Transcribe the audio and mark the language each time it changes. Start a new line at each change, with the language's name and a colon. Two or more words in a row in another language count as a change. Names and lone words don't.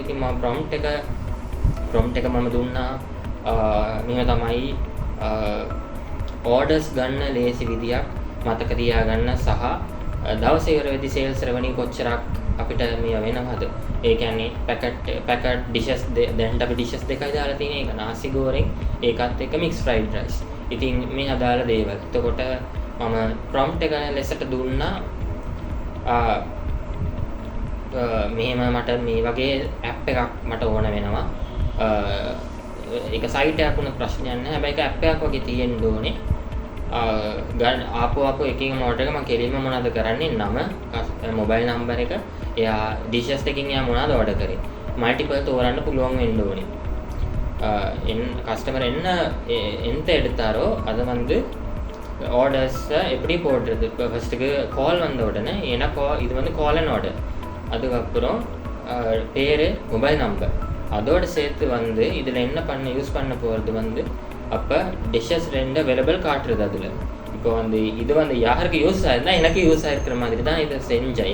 Sinhala: ඉතින් මම prompt එක මම දුන්නා. මෙහෙම තමයි orders ගන්න ලේසි විදියක් මතක තියාගන්න සහ දවසේ ඉවර වෙද්දී
English: sales revenue
Sinhala: කොච්චරක් අපිට මේ වෙනවද? ඒ කියන්නේ පැකට් dishes දැන් අපි dishes දෙකයි දාලා තියෙන එක nasi goreng ඒකත් එක්ක
English: mixed fried rice.
Sinhala: ඉතින් මේ අදාළ දේවල්. එතකොට මම prompt එක ලෙසට දුන්නා මෙහෙම මට මේ වගේ app එකක් මට ඕන වෙනවා. ඒක site එකක් වුණ ප්‍රශ්නයක් නැහැ. හැබැයි ඒක app එකක් වගේ තියෙන්න ඕනේ. ආපු එකකින් order එක මම කෙලින්ම මොනවද කරන්නේ නම මොබයිල් නම්බර් එක එයා dishes එකකින් එයා මොනවද order කරේ multiple තෝරන්න පුළුවන් වෙන්න ඕනේ
Tamil: கஸ்டமர் ఎంత எடுத்தாரோ அதை வந்து ஆர்டர்ஸ் எப்படி போடுறது இப்போ ஃபஸ்ட்டுக்கு கால் வந்த உடனே ஏன்னா இது வந்து
English: call and order
Tamil: அதுக்கப்புறம் பேர்
English: mobile number
Tamil: அதோடு சேர்த்து வந்து இதில் என்ன யூஸ் பண்ண போகிறது வந்து அப்போ டிஷ்ஷஸ் ரெண்டு அவைலபிள் காட்டுறது அதில் இப்போ வந்து இது வந்து யாருக்கு யூஸ் ஆயிருந்தா எனக்கு யூஸ் ஆகிருக்கிற மாதிரி தான் இதை செஞ்சேன்.